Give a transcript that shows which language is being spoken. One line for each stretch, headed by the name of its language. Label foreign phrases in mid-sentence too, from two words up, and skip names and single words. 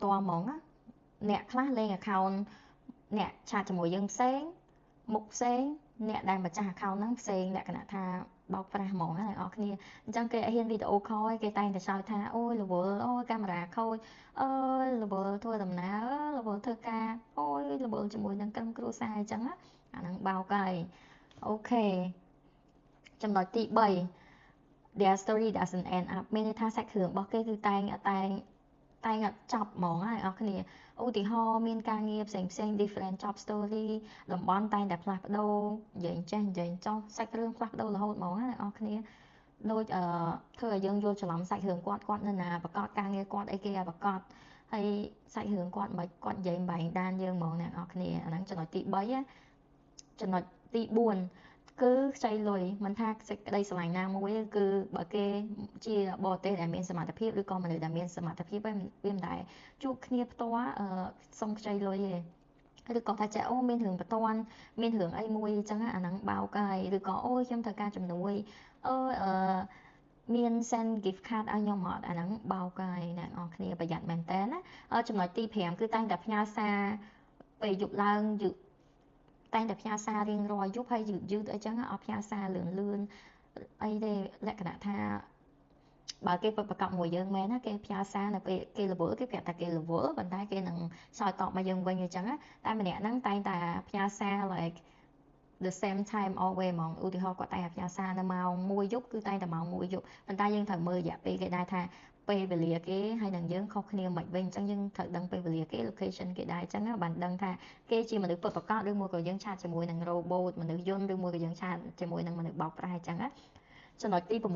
Khmer: ហ្មងណាអ្នកខ្លះលេង account អ្នកឆាតជាមួយយើងផ្សេងមុខផ្សេងអ្នកដែលម្ចាស់ account ហ្នឹងផ្សេងលក្ខណៈថាបោកប្រាស់ហ្មងណាអ្នកនរគ្នាអញ្ចឹងគេហ៊ានវីដេអូខលគេតែងតែចោទថាអូយរវល់អូយកាមេរ៉ាខូចអូយរវល់ធ្វើដំណើររវល់ធ្វើការអូយរវល់ជាមួយនឹងក្រុមគ្រួសារអញ្ចឹងណាអាហ្នឹងបោកហើយអូខេចំណុចទី 3
English: their story doesn't end up
Khmer: មានន័យថាសាច់រឿងរបស់គេគឺតែងអត់ចប់ហ្មងណាអ្នកនរគ្នាឧទាហរណ៍មានការងារផ្សេង
English: different job story
Khmer: តំបន់តែងតែផ្លាស់ប្ដូរនិយាយចេះនិយាយចោះសាច់រឿងផ្លាស់ប្ដូររហូតហ្មងណាអ្នកនរគ្នាដូចធ្វើឲ្យយើងយល់ច្រឡំសាច់រឿងគាត់នៅណាប្រកាសការងារគាត់អីគេឲ្យប្រកាសហើយសាច់រឿង គាត់មិនគាត់និយាយបែងដានយើងហ្មងអ្នកនរគ្នាអាហ្នឹងចំណុចទី3ចំណុចទី4គឺខ្ចីលុយមិនថាសេចក្តីស្រឡាញ់ណាមួយគឺបើគេជាបរទេសដែលមានសមត្ថភាពឬក៏មនុស្សដែលមានសមត្ថភាពវាមិនដែរជួបគ្នាផ្ទាល់សុំខ្ចីលុយទេឬក៏ថា ចាអូមានរឿងបន្ទាន់មានរឿងអីមួយអញ្ចឹងអាហ្នឹងបោកហើយឬក៏អូខ្ញុំត្រូវការជំនួយមាន
English: send gift card
Khmer: ឲ្យខ្ញុំអត់អាហ្នឹងបោកហើយអ្នកនរគ្នាប្រយ័ត្នមែនតើណាចំណុចទី5គឺតែង តែផ្ញើសារពេលយប់ឡើងតែងតែផ្ញើសាររៀងរាល់យប់ហើយយឺតអីចឹងអត់ផ្ញើសារលឿនអីទេលក្ខណៈថាបើគេពិតប្រកបមួយយើងមែនណាគេ ផ្ញើសារនៅពេលគេរវល់គេប្រាប់ថាគេរវល់ប៉ុន្តែគេនឹងឆ្លើយតបមកយើងវិញអញ្ចឹងតែម្នាក់ហ្នឹងតែងតែផ្ញើសារ
English: like the same time always
Khmer: ហ្មងឧទាហរណ៍គាត់តែងតែផ្ញើសារនៅម៉ោង1យប់គឺតែងតែម៉ោង1យប់ប៉ុន្តែយើងត្រូវមើលរយៈពេលគេដែរថាពេលវេលាគេហើយនឹងយើងខុសគ្នាមិនវិញអញ្ចឹងយើងត្រូវដឹងពេលវេលាគេ location គេដែរអញ្ចឹងបានដឹងថាគេជាមនុស្សពិតប្រាកដឬមួយក៏យើងឆាតជាមួយនឹង robot មនុស្សយន្តឬមួយក៏យើងឆាតជាមួយនឹងមនុស្សបោកប្រាស់អញ្ចឹងណាចំណុចទី